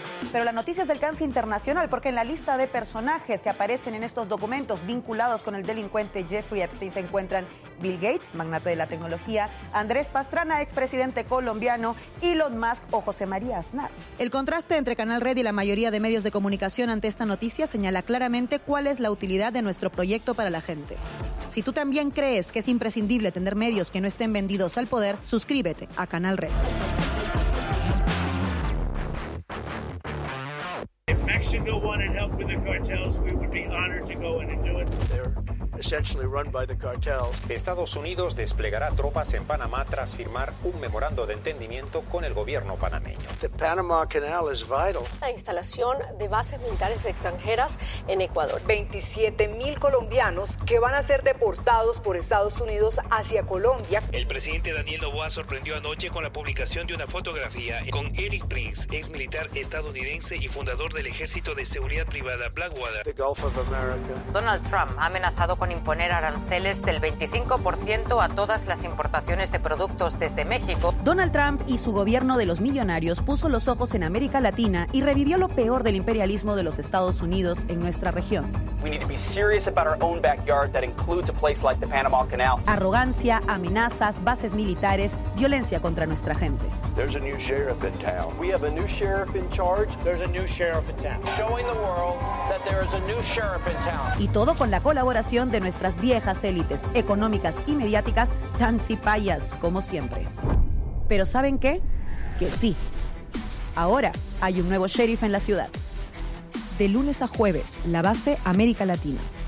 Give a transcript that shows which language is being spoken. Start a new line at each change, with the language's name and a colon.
Spanish: Pero la noticia es de alcance internacional, porque en la lista de personajes que aparecen en estos documentos vinculados con el delincuente Jeffrey Epstein se encuentran Bill Gates, magnate de la tecnología, Andrés Pastrana, expresidente colombiano, Elon Musk o José María Aznar. El contraste entre Canal Red y la mayoría de medios de comunicación ante esta noticia señala claramente cuál es la utilidad de nuestro proyecto para la gente. Si tú también crees que es imprescindible tener medios que no estén vendidos al poder, suscríbete a Canal Red.
English: Mexico wanted help with the cartels, we would be honored to go in and do it. They're essentially run by the cartel.
Spanish: Estados Unidos desplegará tropas en Panamá tras firmar un memorando de entendimiento con el gobierno panameño.
English: The Panama Canal is vital.
Spanish: La instalación de bases militares extranjeras en Ecuador. 27,000 colombianos que van a ser deportados por Estados Unidos hacia Colombia. El presidente Daniel Noboa sorprendió anoche con la publicación de una fotografía con Eric Prince, ex militar estadounidense y fundador del Ejército de Seguridad Privada Blackwater.
English: The Gulf of America.
Spanish: Donald Trump ha amenazado con imponer aranceles del 25% a todas las importaciones de productos desde México. Donald Trump y su gobierno de los millonarios puso los ojos en América Latina y revivió lo peor del imperialismo de los Estados Unidos en nuestra región.
English: We need to be serious about our own backyard that includes a place like the Panama Canal.
Spanish: Arrogancia, amenazas, bases militares, violencia contra nuestra gente.
English: There's a new sheriff in town. We have a new sheriff in charge. There's a new sheriff in town. Showing the world that there is a new sheriff in town.
Spanish: Y todo con la colaboración de nuestras viejas élites económicas y mediáticas tan cipayas como siempre. Pero ¿saben qué? Que sí. Ahora hay un nuevo sheriff en la ciudad. De lunes a jueves, la base América Latina.